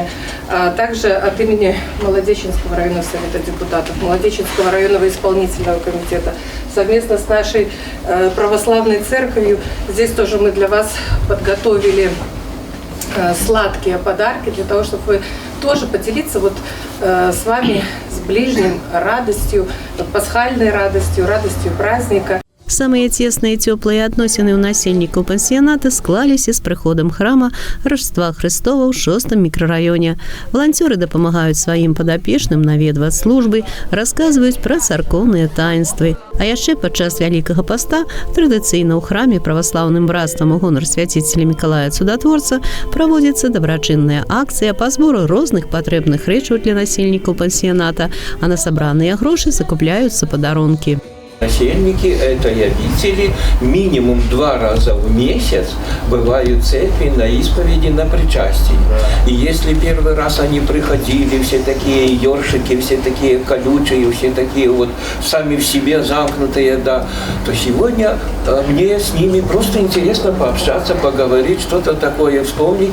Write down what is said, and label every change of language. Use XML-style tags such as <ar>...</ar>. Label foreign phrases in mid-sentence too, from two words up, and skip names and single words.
<ru>Также от имени Молодеченского районного совета депутатов, Молодеченского районного исполнительного комитета, совместно с нашей православной церковью, здесь тоже мы для вас подготовили сладкие подарки, для того, чтобы вы тоже поделиться с вами, с ближним, радостью, пасхальной радостью, радостью праздника.</ru> <be>Самыя цесныя і цёплыя адносіны ў насельнікаў пансіяната склаліся з прыходам храма Рождества Христова ў 6-м мікрараёне. Валанцёры дапамагаюць сваім падапечным наведваць службы, расказваюць пра царкоўныя таінствы. А яшчэ падчас Вялікага паста традыцыйна ў храме праваслаўным брацтвам у гонар свяціцеля Мікалая Цудатворца праводзіцца дабрачынная акцыя па збору розных патрэбных рэчаў для насельнікаў пансіяната, а на сабраныя грошы закупляюцца падарункі.</be> <ru>Насельники – это явители, минимум 2 раза в месяц бывают в церкви на исповеди, на причастии. И если первый раз они приходили, все такие ёршики, все такие колючие, все такие вот сами в себе замкнутые, да, то сегодня мне с ними просто интересно пообщаться, поговорить, что-то такое вспомнить.</ru>